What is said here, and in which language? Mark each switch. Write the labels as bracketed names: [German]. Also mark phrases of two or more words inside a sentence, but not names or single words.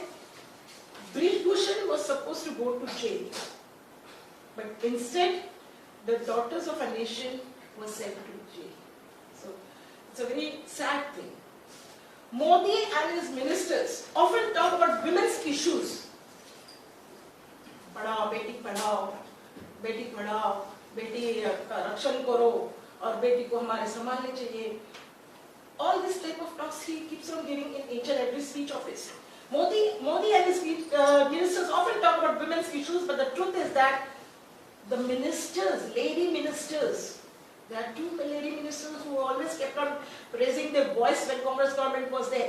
[English] Brij Bhushan was supposed to go to jail. But instead, the daughters of a nation were sent to jail. So, it's a very sad thing. Modi and his ministers often talk about women's issues. [Hindi] पढ़ाओ, बेटी पढ़ाओ, बेटी पढ़ाओ, बेटी रक्षण करो, or बेटी को हमारे संभालने चाहिए. [English] All this type of talks he keeps on giving in each and every speech of his. Modi and his ministers often talk about women's issues, but the truth is that the ministers, lady ministers, there are two lady ministers who always kept on raising their voice when Congress government was there.